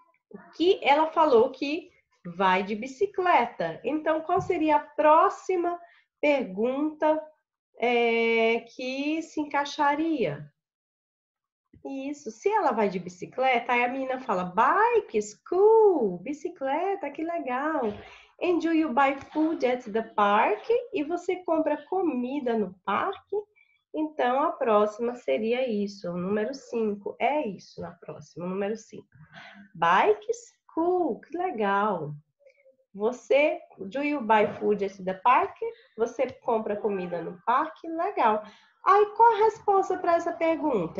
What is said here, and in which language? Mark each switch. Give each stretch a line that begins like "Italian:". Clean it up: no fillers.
Portuguese: O que ela falou que vai de bicicleta. Então, qual seria a próxima pergunta que se encaixaria? Isso, se ela vai de bicicleta, aí a menina fala,
English: bike, cool,
Portuguese: bicicleta, que legal.
English: And do you buy food at the park?
Portuguese: E você compra comida no parque? Então, a próxima seria isso, o número 5. É isso na próxima, o número 5.
English: Bikes, cool,
Portuguese: que legal.
English: Você, do you buy food at the park?
Portuguese: Você compra comida no parque? Legal. Aí, qual a resposta para essa pergunta?